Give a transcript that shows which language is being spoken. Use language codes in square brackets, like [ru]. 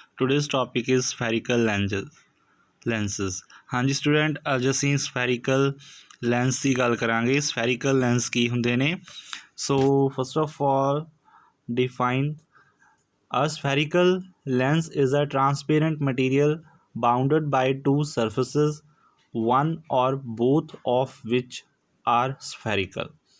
[en] Today's topic is spherical lenses. [hi] हाँ जी student, [pa] ਅੱਜ ਅਸੀਂ spherical lens ਦੀ ਗੱਲ ਕਰਾਂਗੇ। spherical lens ਕੀ ਹੁੰਦੇ ਨੇ? [en] So first of all, define a spherical lens is a transparent material bounded by two surfaces, one or both of which are spherical.